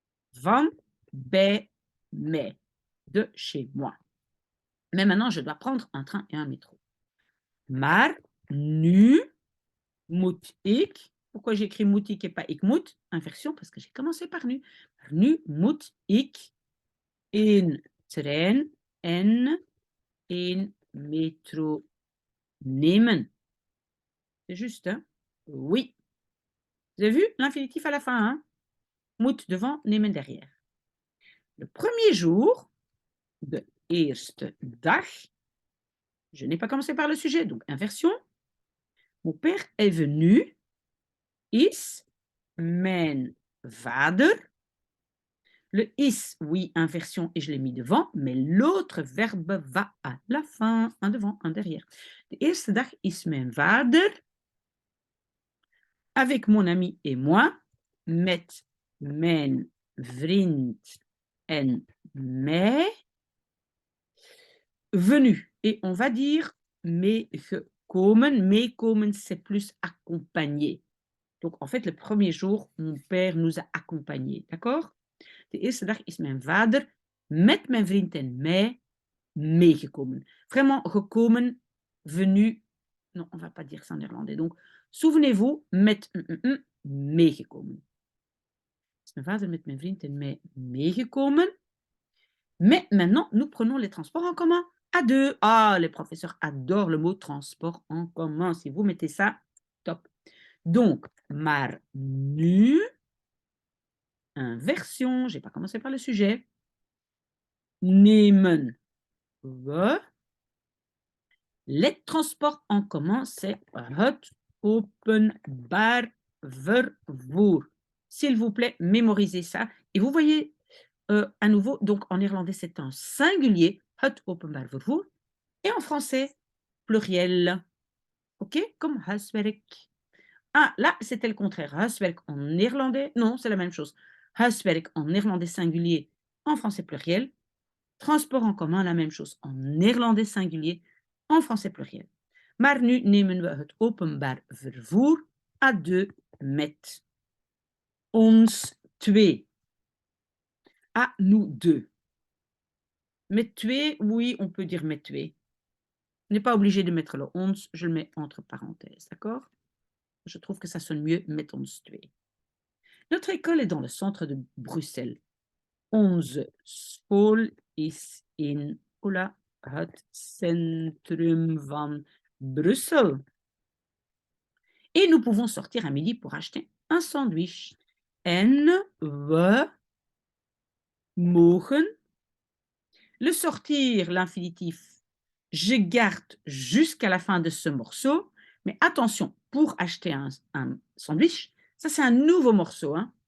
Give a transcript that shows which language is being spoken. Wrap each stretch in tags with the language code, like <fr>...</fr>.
<nl>Van bij mij, de chez moi.</nl> <fr>Mais maintenant, je dois prendre un train et un métro.</fr> <nl>Maar nu moet ik,</nl> <fr>pourquoi j'écris</fr> <nl>moet ik</nl> <fr>et pas</fr> <nl>ik moet?</nl> <fr>Inversion, parce que j'ai commencé par nu.</fr> <nl>Nu moet ik een trein en een métro nemen.</nl> <fr>C'est juste, hein? Oui. Vous avez vu l'infinitif à la fin, hein? Moet devant, nemen derrière. Le premier jour,</fr> <nl>de eerste dag,</nl> <fr>je n'ai pas commencé par le sujet, donc inversion. Mon père est venu,</fr> <nl>is mijn vader.</nl> <fr>Le is, oui, inversion, et je l'ai mis devant, mais l'autre verbe va à la fin, un devant, un derrière.</fr> <nl>De eerste dag is mijn vader</nl> <fr>avec mon ami et moi,</fr> <nl>met mijn vriend en mij,</nl> <fr>venu. Et on va dire meegekomen. Meekomen, c'est plus accompagné. Donc, en fait, le premier jour, mon père nous a accompagnés. D'accord?</fr> <nl>De eerste dag is mijn vader met mijn vriend en mij meegekomen.</nl> <fr>Vraiment, gekomen, venu. Non, on ne va pas dire ça en néerlandais. Donc, souvenez-vous, met meegekomen.</fr> <nl>Is mijn vader met mijn vriend en mij meegekomen.</nl> <fr>Mais maintenant, nous prenons les transports en commun à deux. Ah, les professeurs adorent le mot transport en commun. Si vous mettez ça, top. Donc,</fr> <nl>maar nu,</nl> <fr>inversion, je n'ai pas commencé par le sujet.</fr> <nl>Nemen we.</nl> <fr>Les transports en commun, c'est</fr> <nl>het openbaar vervoer.</nl> <fr>S'il vous plaît, mémorisez ça. Et vous voyez, à nouveau, donc en néerlandais, c'est un singulier,</fr> <nl>het openbaar vervoer.</nl> <fr>Et en français, pluriel. OK? Comme huiswerk. Ah, là, c'était le contraire. Huiswerk en néerlandais, non, c'est la même chose. Huiswerk en néerlandais singulier, en français pluriel. Transport en commun, la même chose. En néerlandais singulier, en français pluriel.</fr> <nl>Maar nu nemen we het openbaar vervoer</nl> <fr>à deux</fr> <nl>met ons twee.</nl> <fr>À nous deux.</fr> <nl>Met twee,</nl> <fr>oui, on peut dire</fr> <nl>met twee.</nl> <fr>On n'est pas obligé de mettre le ons, je le mets entre parenthèses, d'accord? Je trouve que ça sonne mieux,</fr> <nl>met ons twee.</nl> <fr>Notre école est dans le centre de Bruxelles.</fr> <nl>Onze school is in het centrum van Bruxelles.</nl> <fr>Et nous pouvons sortir à midi pour acheter un sandwich.</fr> <nl>En we mogen.</nl> <fr>Le sortir, l'infinitif, je garde jusqu'à la fin de ce morceau. Mais attention, pour acheter un sandwich, ça c'est un nouveau morceau. Hein?</fr>